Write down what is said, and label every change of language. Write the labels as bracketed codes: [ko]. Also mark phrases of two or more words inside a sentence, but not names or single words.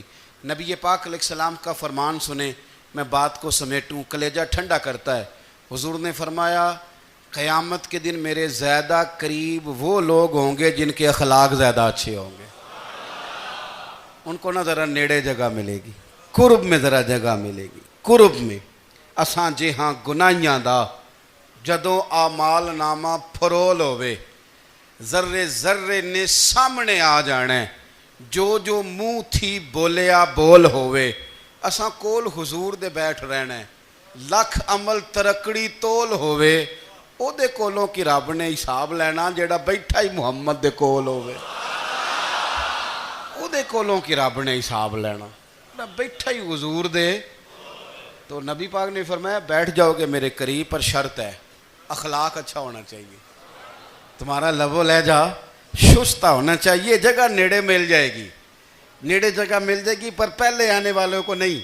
[ur] نبی پاک علیہ السلام کا فرمان سنیں، میں بات کو سمیٹوں، کلیجہ ٹھنڈا کرتا ہے۔ حضور نے فرمایا قیامت کے دن میرے زیادہ قریب وہ لوگ ہوں گے جن کے اخلاق زیادہ اچھے ہوں گے، ان کو نہ ذرا نیڑے جگہ ملے گی، قرب میں ذرا جگہ ملے گی، قرب میں۔ [pa] اساں جے ہاں گناہیاں دا جدوں اعمال نامہ پھرول ہوئے، ذرے ذرے نے سامنے آ جانا ہے، جو منہ تھی بولیا بول ہوئے، اساں کول حضور دے بیٹھ رہنا ہے۔ لکھ عمل ترکڑی تول ہوئے، او دے کولوں کی رب نے حساب لینا جیڑا بیٹھا ہی محمد دے کول ہوئے، او دے کولوں کی رب نے حساب لینا جیڑا بیٹھا ہی حضور دے۔ [ur] تو نبی پاک نے فرمایا بیٹھ جاؤ گے میرے قریب، پر شرط ہے اخلاق اچھا ہونا چاہیے، تمہارا لب و لہجہ شستہ ہونا چاہیے، جگہ نیڑے مل جائے گی، نیڑے جگہ مل جائے گی، پر پہلے آنے والوں کو نہیں۔